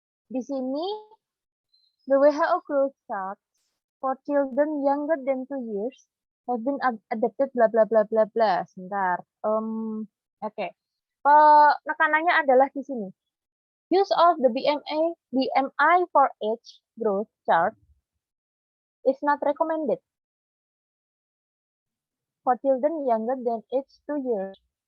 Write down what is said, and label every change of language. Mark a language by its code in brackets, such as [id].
[id] Di sini [en] the WHO Growth Chart for children younger than 2 years have been adapted bla bla bla bla bla. [id] Sebentar. Oke. Penekanannya adalah di sini. [en] Use of the BMI for age growth chart is not recommended for children younger than age 2 years.